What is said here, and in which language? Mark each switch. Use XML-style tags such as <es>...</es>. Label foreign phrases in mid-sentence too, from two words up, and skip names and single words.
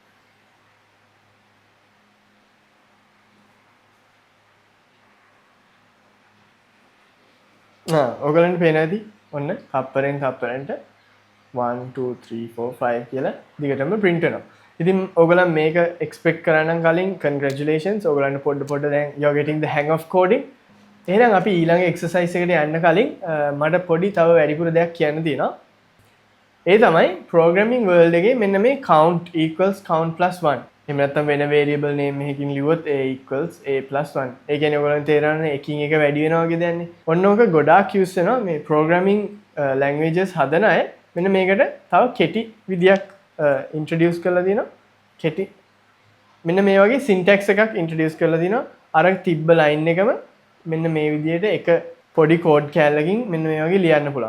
<si>ඔයගලන්ට පේනවා ඇති ඔන්න තප්පරෙන් තප්පරෙන්ට 1 2 3 4 5 කියලා දිගටම print වෙනවා. ඉතින් ඔයගලන් මේක expect කරා නම් කලින් congratulations ඔයගලන්ට පොඩ දැන්</si> <en>you're getting the hang of coding.</en> <si>එහෙනම් අපි ඊළඟ exercise එකට යන්න කලින් මට පොඩි තව වැඩිපුර දෙයක් කියන්න තියෙනවා. ඒ තමයි</si> <en>programming world</en> <si>එකේ මෙන්න මේ</si> <en>count equals count plus 1.</en> <si>එහෙම නැත්නම් වෙන</si> <en>variable name</en> <si>එකකින් ලියුවොත්</si> <en>a equals a plus 1.</en> <si>ඒ කියන්නේ ඔයගොල්ලන් තේරෙන්නේ එකින් එක වැඩි වෙනවා වගේ දෙන්නේ. ඔන්න ඕක ගොඩාක් use වෙනවා මේ</si> <en>programming languages</en> <si>හදන අය. මෙන්න මේකට තව කෙටි විදියක් introduce කරලා දිනවා. කෙටි මෙන්න මේ වගේ syntax එකක් introduce කරලා දිනවා. අර තිබ්බ line එකම මෙන්න මේ විදිහට එක පොඩි කෝඩ් කෑල්ලකින් මෙන්න මේ වගේ ලියන්න පුළුවන්.</si>